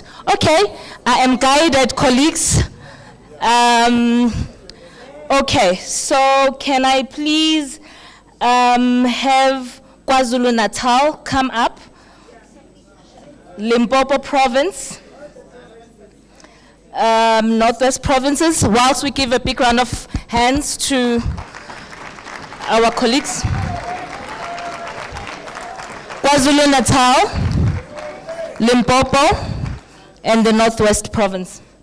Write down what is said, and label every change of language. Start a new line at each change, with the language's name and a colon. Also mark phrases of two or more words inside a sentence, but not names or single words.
English: Okay, I am guided, colleagues. Okay, so can I please have KwaZulu-Natal come up? Limpopo province. Northwest provinces, whilst we give a big round of hands to our colleagues. KwaZulu-Natal, Limpopo, and the Northwest province.